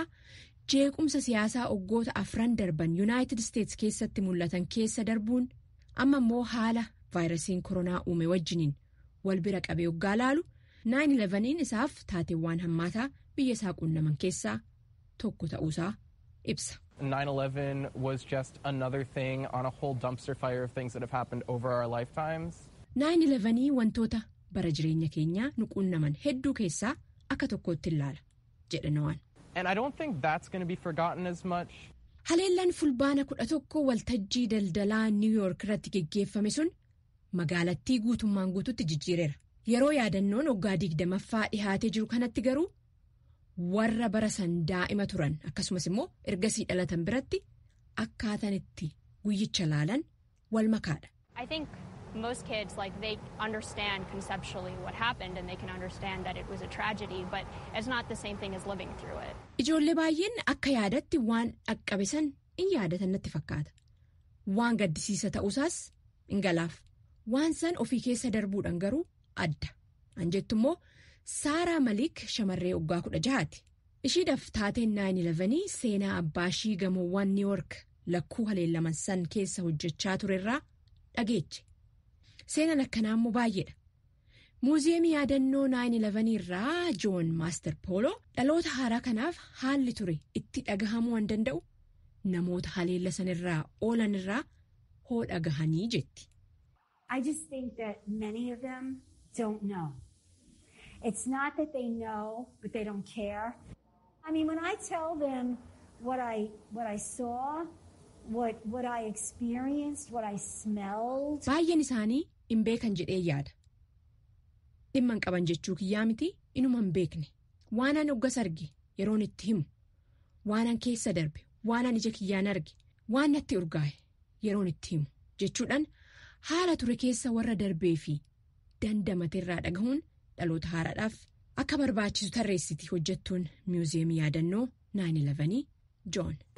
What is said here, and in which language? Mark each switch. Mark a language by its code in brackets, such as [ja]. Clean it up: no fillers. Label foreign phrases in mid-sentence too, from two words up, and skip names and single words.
[om] Jeequmsa siyaasaa waggoota 4 darban Yuunaayitid Isteets keessatti mul'atan keessa darbuun amma immoo haala vaayirasiin koronaa uume wajjiniin wal bira qabee waggaa laalu 9/11 isaaf taateewwan hammaataa biyya isaa qunnaman keessaa tokko ta'uusaa ibsa. [en] 9/11 was just another thing on a whole dumpster fire of things that have happened over our lifetimes. [om] 9/11 wantoota bara jireenya keenyaa nu qunnaman hedduu keessaa akka tokkootti ilaala jedhe Noaan. [en] And I don't think that's going to be forgotten as much. [om] Haleellaan fulbaana 11 waltajjii daldalaa Niiwuork irratti geggeeffame sun magaalattii guutummaan guututti jijjiireera. Yeroo yaadannoon waggaa 20ffaa dhihaatee jiru kanatti garuu warra bara san daa'ima turan akkasumas immoo ergasii dhalatan biratti akkaataan itti guyyicha laalan wal makaadha. [en] Most kids, they understand conceptually what happened and they can understand that it was a tragedy, but it's not the same thing as living through it. [om] Ijoollee baay'een akka yaadatti waan dhaqqabe san in yaadatan natti fakkaata. Waan gaddisiisa ta'uusaas in galaaf. Waan san ofii keessa darbuudhaan garuu adda. Anjettu immoo Saaraa Malik shamarree waggaa 16ti. Ishiidhaaf taateen 9/11 seenaa abbaa ishii gamoowwan Niiwuork lakkuu haleellaman san keessa hojjechaa turerraa dhageeche. Seenaan akkanaa immoo baay'eedha. Muuziyeemii yaadannoo 9/11 irraa Joon Maaster Pooloo dhaloota haaraa kanaaf haalli ture itti dhagahamuu waan danda'u namoota haleella sanirraa oolan irraa hoo dhagahanii jetti. [en] I just think that many of them don't know. It's not that they know, but they don't care. I mean, when I tell them what I saw, what I experienced, what I smelled. [om] Baay'een isaanii hin beekan jedhee yaada. Dhimma hin qaban jechuu kiyyaa miti inuma hin beekne. Waanan oggas arge yeroon itti himu. Waanan keessa darbe, waanan ija kiyyaan arge, waan natti urgaa'e yeroon itti himu jechuudhaan haala ture keessa warra darbee fi dandamateerraa dhagahuun dhaloota haaraadhaaf akka barbaachisu tarreessiti hojjettuun miuziyeemii yaadannoo 9/11 Joon.